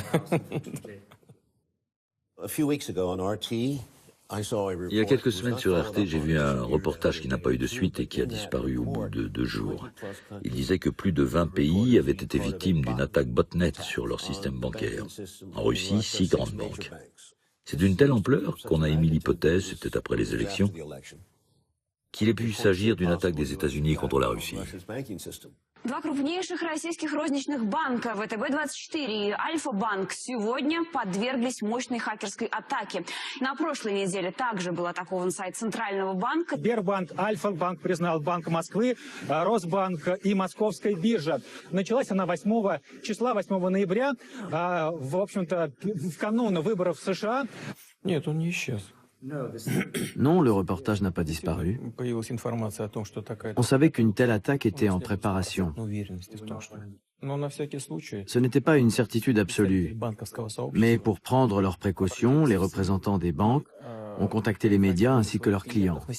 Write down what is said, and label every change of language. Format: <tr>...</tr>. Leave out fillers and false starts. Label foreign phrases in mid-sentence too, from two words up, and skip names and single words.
<fr>Il y a quelques semaines sur RT, j'ai vu un reportage qui n'a pas eu de suite et qui a disparu au bout de 2 jours. Il disait que plus de 20 pays avaient été victimes d'une attaque botnet sur leur système bancaire. En Russie, 6 grandes banques. C'est d'une telle ampleur qu'on a émis l'hypothèse, c'était après les élections, qu'il ait pu s'agir d'une attaque des États-Unis contre la Russie.</fr> <ru>Два крупнейших российских розничных банка ВТБ-24 и Альфа-банк сегодня подверглись мощной хакерской атаке. На прошлой неделе также был атакован сайт Центрального банка. Сбербанк, Альфа-банк признал Банк Москвы, Росбанк и Московская биржа. Началась она 8 числа, 8 ноября, в общем-то, в канун выборов в США. Нет, он не исчез.</ru> <fr>Non, le reportage n'a pas disparu. On savait qu'une telle attaque était en préparation. Ce n'était pas une certitude absolue. Mais pour prendre leurs précautions, les représentants des banques ont contacté les médias ainsi que leurs clients.</fr>